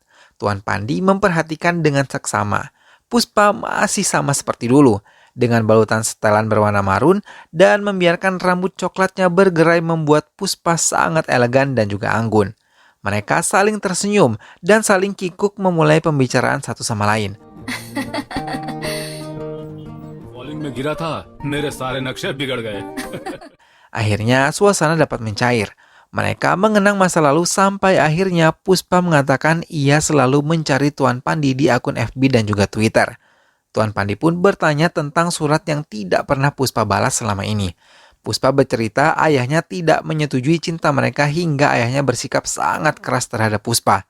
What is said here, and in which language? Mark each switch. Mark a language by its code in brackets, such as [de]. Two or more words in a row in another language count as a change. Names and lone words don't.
[id] Tuan Pandi memperhatikan dengan seksama. Puspa masih sama seperti dulu, dengan balutan setelan berwarna marun dan membiarkan rambut coklatnya bergerai membuat Puspa sangat elegan dan juga anggun. Mereka saling tersenyum dan saling kikuk memulai pembicaraan satu sama lain. [hi] बॉलिंग में गिरा था मेरे सारे नक्शे बिगड़ गए. [id] Akhirnya suasana dapat mencair. Mereka mengenang masa lalu sampai akhirnya Puspa mengatakan ia selalu mencari Tuan Pandi di akun FB dan juga Twitter. Tuan Pandi pun bertanya tentang surat yang tidak pernah Puspa balas selama ini. Puspa bercerita ayahnya tidak menyetujui cinta mereka hingga ayahnya bersikap sangat keras terhadap Puspa.